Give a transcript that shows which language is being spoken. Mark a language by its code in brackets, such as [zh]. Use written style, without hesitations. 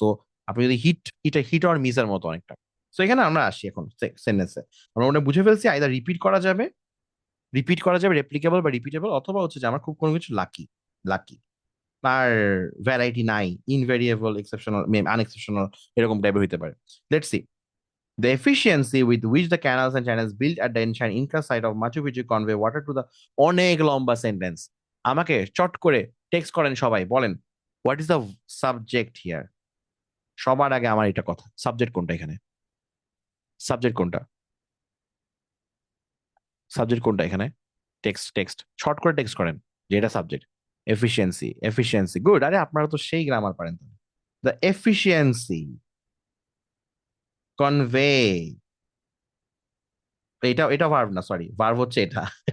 [bn] So আপনি যদি hit or মিসের মতো অনেকটা। সো এখানে আমরা আসি এখন সেন্টেন্সে, আমরা ওটা বুঝে ফেলছি, আইদার রিপিট করা যাবে রেপ্লিকেবল বা রিপিটেবল, অথবা হচ্ছে যে আমার খুব কোনো কিছু লাকি, লাকি আর ভ্যারাইটি নাই, ইনভেরিয়েবল, এক্সেপশনাল, আনএক্সেপশনাল, এরকম টাইপের হইতে পারে। [en] let's see, the efficiency with which the canals and channels built at the ancient Inca site of Machu Picchu convey water to the [bn] অনেক লম্বা সেন্টেন্স, আমাকে চট করে টেক্সট করেন সবাই, বলেন [en] What is the subject here. [bn] সবার আগে আমার এটা কথা, সাবজেক্ট কোনটা এখানে? সাবজেক্ট কোনটা? সাবজেক্ট কোনটা এখানে? টেক্সট, টেক্সট শর্ট করে টেক্সট করেন যে এটা সাবজেক্ট। এফিসিয়েন্সি, এফিসিয়েন্সি, গুড, আরে আপনারা তো সেই গ্রামার পারেন। [en] the efficiency convey, [bn] এটা এটা ভার্ব না, সরি, ভার্ব হচ্ছে এটা।